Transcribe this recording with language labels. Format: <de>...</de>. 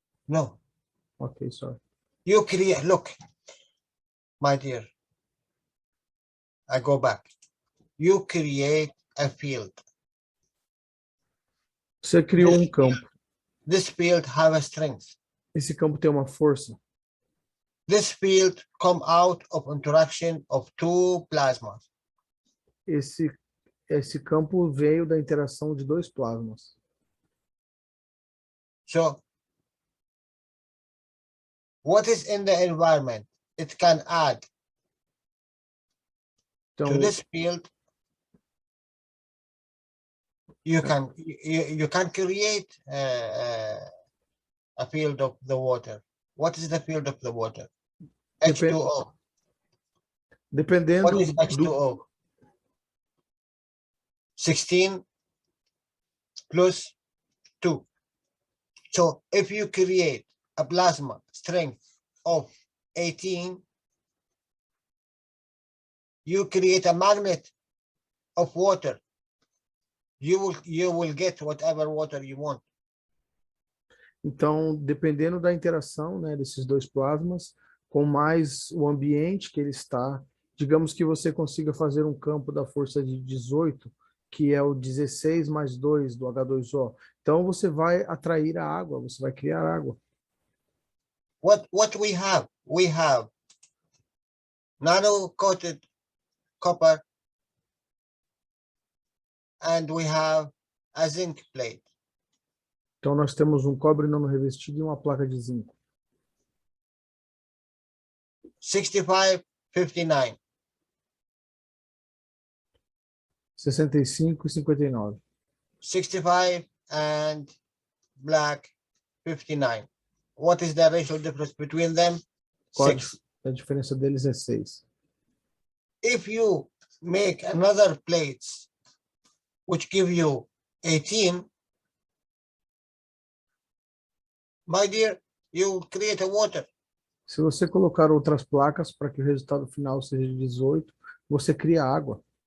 <en>No. Ok, sorry. You create, look, my dear, I go back. You create a field.</en> <pt>Você criou um campo.</pt> <en>This field have a strength.</en> <pt>Esse campo tem uma força.</pt> <en>This field come out of interaction of two plasmas.</en> <pt>Esse campo veio da interação de dois plasmas.</pt> <en>So, what is in the environment? It can add</en> <pt>Então,</pt> <en>to this field. You can create a field of the water. What is the field of the water? H2O.</en> <pt>Dependendo</pt> <en>What is H2O? 16 plus 2. So if you create a plasma strength of 18, you create a magnet of water. You will get whatever water you want.</en> <pt>Então, dependendo da interação, né, desses dois plasmas, com mais o ambiente que ele está, digamos que você consiga fazer um campo da força de 18, que é o 16 mais 2 do H2O. Então, você vai atrair a água, você vai criar água.</pt> <en>What we have? We have nano-coated copper, and we have a zinc plate.</en> <pt>Então, nós temos um cobre não revestido e uma placa de zinco.</pt> <en>65, 59.</en> <pt>65 e 59.</pt> <en>65 and black 59. What is the racial difference between them?</en> <pt>Qual</pt> <en>6.</en> <pt>a diferença deles é 6.</pt> <en>If you make another plates which give you 18, my dear, you create a water.</en> <pt>Se você colocar outras placas para que o resultado final seja de 18, você cria água.</pt>